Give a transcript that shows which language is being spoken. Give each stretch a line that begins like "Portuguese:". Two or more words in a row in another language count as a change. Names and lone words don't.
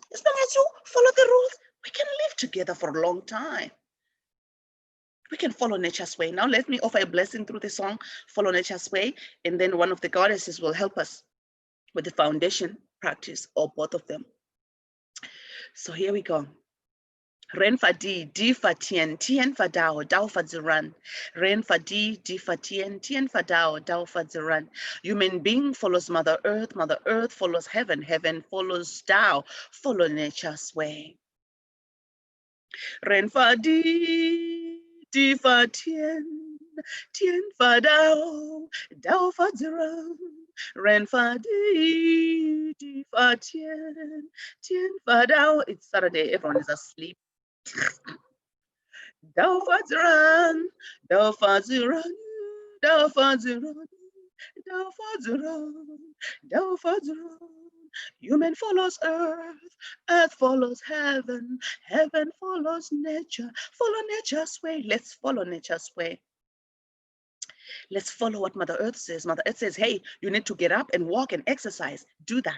English: As long as you follow the rules, we can live together for a long time. We can follow nature's way. Now let me offer a blessing through the song, Follow Nature's Way. And then one of the goddesses will help us with the foundation practice or both of them. So here we go.
Chinese: 人法地法天法道法自然. 人法地法天法道法自然.
English: Human being follows Mother Earth follows heaven follows Tao, follow nature's way.
Chinese: 人法地法天法道法自然. 人法地法天法道.
English: It's Saturday, everyone is asleep.
Chinese: 道法自然，道法自然，道法自然，道法自然，道法自然.
English: Human follows earth, earth follows heaven, heaven follows nature. Follow nature's way. Let's follow nature's way. Let's follow what Mother Earth says. Mother Earth says, hey, you need to get up and walk and exercise. Do that.